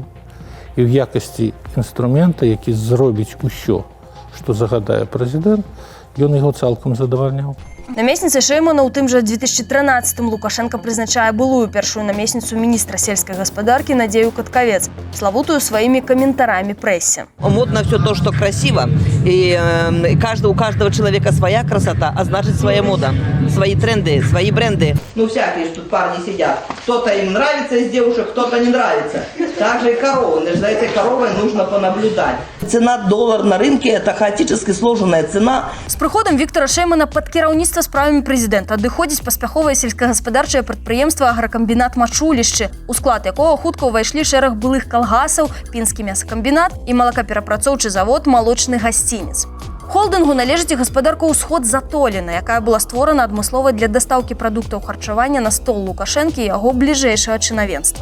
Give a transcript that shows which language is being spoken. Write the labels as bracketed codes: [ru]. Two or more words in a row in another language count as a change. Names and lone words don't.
[be] І ў якасці інструмента, які зробіць усё, што загадае прэзідэнт, ён яго цалкам задавальняў. Намесніцай Шэймана ў тым жа 2013-м Лукашенко прызначае былую першую намесніцу міністра сельскай гаспадаркі Надзею Каткавец, славутую сваімі каментарамі прэсе. [ru] Модно все то, что красиво, и у каждого человека своя красота, а значит своя мода, свои тренды, свои бренды. Ну, всякие тут парни сидят. Кто-то им нравится из девушек, кто-то не нравится. Также и коровы. За этой коровой нужно понаблюдать. Цена доллар на рынке – это хаотически сложенная цена. [be] З прыходам Віктара Шэймана пад кіраўніцтва справамі прэзідэнта адыходзіць паспяховае сельскагаспадарчае прадпрыемства агракамбінат «Мачулішчы», у склад якога хутка ўвайшлі шэраг былых калгасаў, пінскі мясакамбінат і малакаперапрацоўчы завод «Малочны гасцінец». Холдынгу належыць і гаспадарка «Усход Затоліна», якая была створана адмыслова для дастаўкі прадуктаў харчавання на стол Лукашэнкі і яго бліжэйшага чынавенства.